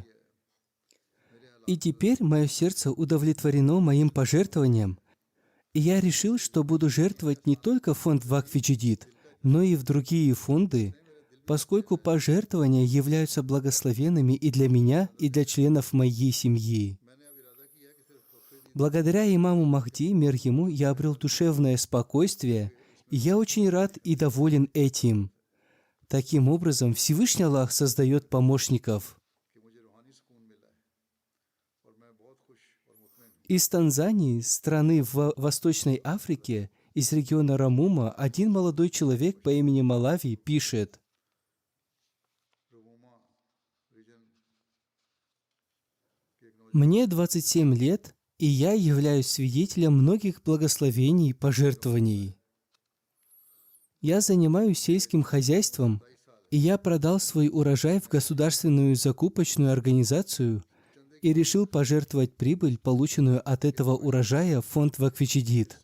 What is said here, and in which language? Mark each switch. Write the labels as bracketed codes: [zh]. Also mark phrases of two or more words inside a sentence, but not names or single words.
[ru] И теперь мое сердце удовлетворено моим пожертвованием, и я решил, что буду жертвовать не только в фонд Вакф Джадид, но и в другие фонды, поскольку пожертвования являются благословенными и для меня, и для членов моей семьи. Благодаря имаму Махди, мир ему, я обрел душевное спокойствие, и я очень рад и доволен этим. Таким образом, Всевышний Аллах создает помощников. [ur] کہ مجھے روحانی سکون ملا ہے اور میں بہت خوش اور مطمئن ہوں. [ru] Из Танзании, страны в Восточной Африке, из региона Рамума, один молодой человек по имени Малави пишет: [ur] رووما ریجن کے ایک نوجوان [ru] «Мне 27 лет, и я являюсь свидетелем многих благословений и пожертвований. Я занимаюсь сельским хозяйством, и я продал свой урожай в государственную закупочную организацию и решил пожертвовать прибыль, полученную от этого урожая, в фонд Вакф Джадид.